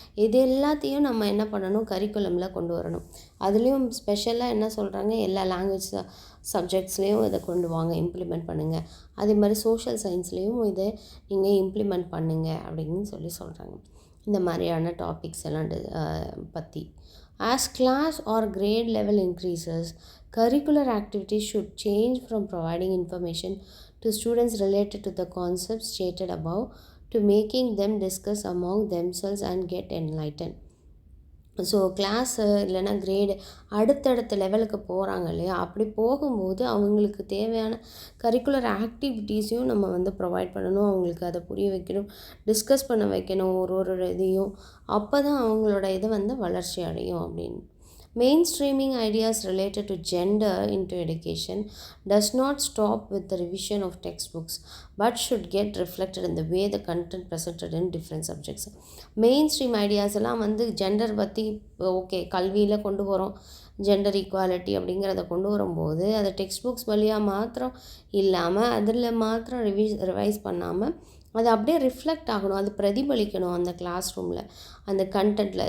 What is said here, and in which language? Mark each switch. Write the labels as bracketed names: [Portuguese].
[Tamil] இது எல்லாத்தையும் நம்ம என்ன பண்ணணும், கரிக்குலமில் கொண்டு வரணும். அதுலேயும் ஸ்பெஷலாக என்ன சொல்கிறாங்க, எல்லா லாங்குவேஜ் சப்ஜெக்ட்ஸ்லேயும் இதை கொண்டு வாங்க, இம்ப்ளிமெண்ட் பண்ணுங்கள். அதே மாதிரி சோஷியல் சயின்ஸ்லேயும் இதை நீங்கள் இம்ப்ளிமெண்ட் பண்ணுங்கள் அப்படின்னு சொல்கிறாங்க. இந்த மாதிரியான டாபிக்ஸ் எல்லாம் பற்றி. [English] As class or grade level increases, curricular activities should change from providing information to students related to the concepts stated above to making them discuss among themselves and get enlightened. [Tamil] So class இல்லைன்னா grade அடுத்தடுத்த லெவலுக்கு போகிறாங்க இல்லையா, அப்படி போகும்போது அவங்களுக்கு தேவையான curricular ஆக்டிவிட்டீஸையும் நம்ம ப்ரொவைட் பண்ணணும், அவங்களுக்கு அதை புரிய வைக்கணும், டிஸ்கஸ் பண்ண வைக்கணும் ஒரு இதையும். அப்போ தான் அவங்களோட இது வளர்ச்சி அடையும் அப்படின்னு. [English] Mainstreaming ideas related to gender into education does not stop with the revision of textbooks but should get reflected in the way the content presented in different subjects. Mainstream ideas [Tamil] எல்லாம் ஜெண்டர் பற்றி, okay, கல்வியில் கொண்டு வரோம், gender equality அப்படிங்கிறத கொண்டு வரும்போது அதை text books வழியாக மாத்திரம் இல்லாமல் அதில் மாத்திரம் ரிவைஸ் பண்ணாமல் அது அப்படியே ரிஃப்ளெக்ட் ஆகணும், அது பிரதிபலிக்கணும் அந்த கிளாஸ் ரூமில், அந்த கண்டென்ட்டில்.